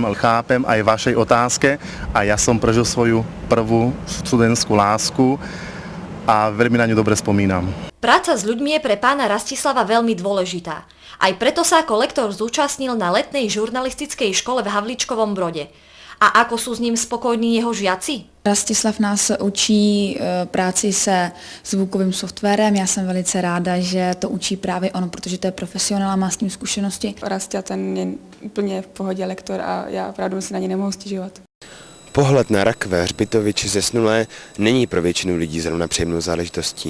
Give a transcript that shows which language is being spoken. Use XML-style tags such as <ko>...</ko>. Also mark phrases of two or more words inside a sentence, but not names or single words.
<sk>Chápem aj vašej otázke a ja som prežil svoju prvú študentskú lásku a veľmi na ňu dobre spomínam. Práca s ľuďmi je pre pána Rastislava veľmi dôležitá. Aj preto sa ako lektor zúčastnil na letnej žurnalistickej škole v Havlíčkovom Brode. A ako sú s ním spokojní jeho žiaci?</sk> <cs>Rastislav nás učí práci se zvukovým softwarem. Já jsem velice ráda, že to učí právě ono, protože to je profesionál a má s tím zkušenosti. Rastia, ten je úplně v pohodě lektor a já opravdu si na ně nemohu stěžovat. Pohled na rakve, hřbitovy či zesnulé není pro většinu lidí zrovna příjemnou záležitostí.</cs>